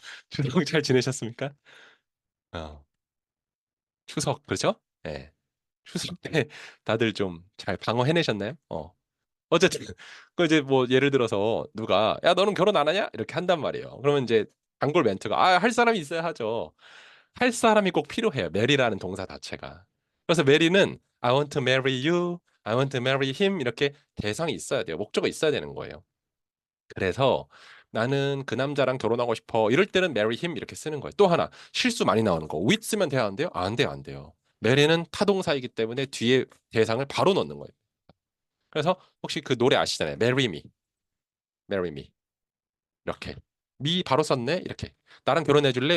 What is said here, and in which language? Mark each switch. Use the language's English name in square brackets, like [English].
[Korean] 추석 잘 지내셨습니까? 어, 추석 그렇죠? 예. 추석 때 다들 좀 잘 방어해내셨나요? 어쨌든 그 이제 뭐 예를 들어서 누가 야 너는 결혼 안 하냐? 이렇게 한단 말이에요. 그러면 이제 단골 멘트가 아 할 사람이 있어야 하죠. 할 사람이 꼭 필요해요. 메리라는 동사 자체가. [English] 그래서 메리는 I want to marry you, I want to marry him 이렇게 대상이 있어야 돼요. [Korean] 목적어 있어야 되는 거예요. 그래서 나는 그 남자랑 결혼하고 싶어. 이럴 때는 marry him 이렇게 쓰는 거예요. 또 하나 실수 많이 나오는 거. with 쓰면 돼야 하는데요? 안 돼요, 안 돼요. 메리는 타동사이기 때문에 뒤에 대상을 바로 넣는 거예요. 그래서 혹시 그 노래 아시잖아요. Marry Me, Marry Me 이렇게 me 바로 썼네 이렇게 나랑 결혼해 줄래?